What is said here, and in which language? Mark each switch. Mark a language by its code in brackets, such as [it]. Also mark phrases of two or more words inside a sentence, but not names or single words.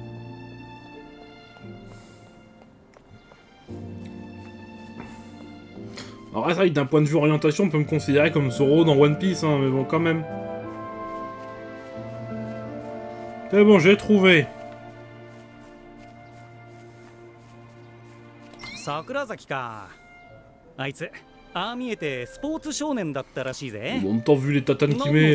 [fr] Alors c'est vrai que d'un point de vue orientation, on peut me considérer comme Zoro dans One Piece, hein, mais bon, quand même. C'est bon, j'ai trouvé. [ja] Sakurazaki か。あいつ、ああ見えてスポーツ少年だったらしいぜ。 [fr] En même temps, vu les tatanes qu'il met...